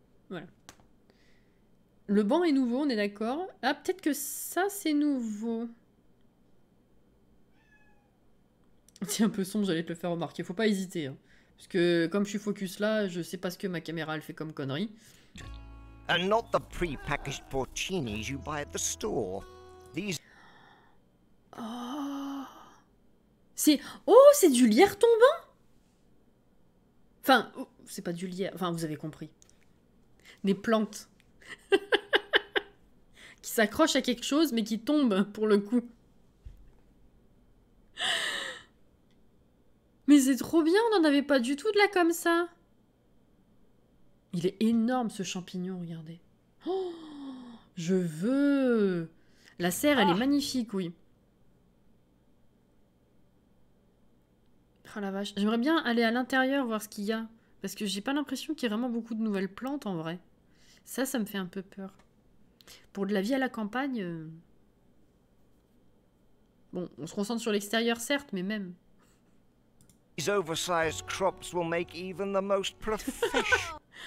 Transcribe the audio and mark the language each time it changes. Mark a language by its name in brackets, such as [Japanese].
[French] Voilà. Le banc est nouveau, on est d'accord. Ah, peut-être que ça, c'est nouveau. C'est un peu sombre, j'allais te le faire remarquer. Faut pas hésiter. Hein. Parce que comme je suis focus là, je sais pas ce que ma caméra elle fait comme connerie. [English] And not the pre-packaged porcinis you buy at the store. These... [French] Oh, c'est du lierre tombant. Enfin, c'est pas du lierre. Enfin, vous avez compris. Des plantes. Qui s'accrochent à quelque chose, mais qui tombent, pour le coup. Mais c'est trop bien, on n'en avait pas du tout de là comme ça. Il est énorme, ce champignon, regardez. Oh, je veux. La serre, elle est magnifique, oui. Oh la vache. J'aimerais bien aller à l'intérieur voir ce qu'il y a. Parce que j'ai pas l'impression qu'il y ait vraiment beaucoup de nouvelles plantes, en vrai. Ça me fait un peu peur. Pour de la vie à la campagne... Bon, on se concentre sur l'extérieur, certes, mais même... [English] These oversized crops will make even the most professional...